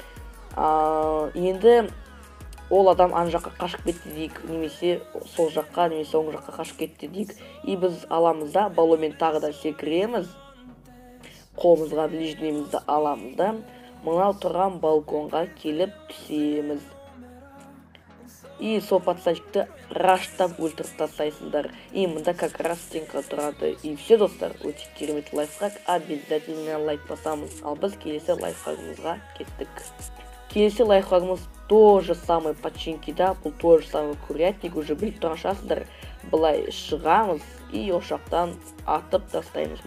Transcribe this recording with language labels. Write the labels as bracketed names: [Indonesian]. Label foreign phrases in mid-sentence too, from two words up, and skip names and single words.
[Kazakh] Енді ол адам ан жаққа қашып кетті дейік, немесе сол жаққа, немесе оң жаққа қашып кетті дейік. И біз аламыз да, баллонмен тағы да секіреміз. Қолымызға ближнемізді аламыз да, мынау тұрған балконға келіп түсеміз. И сол пацанчикті раштап өлтіріп тастайсыздар. И мында [Russian] как раз стенка [Kazakh] тұрады. [Russian] И все, [Kazakh] достар, өте керемет лайфхак. Обязательно лайк басамыз. Ал біз келесі лайфхагымызға кеттік. Келесі лайфхагымыз [Russian] тоже самый [Kazakh] починкида. Бұл [Russian] тоже самый [Kazakh] курятник. Уже біліп тұрашасыздар. Былай шығамыз и ошақтан атып тастаймыз.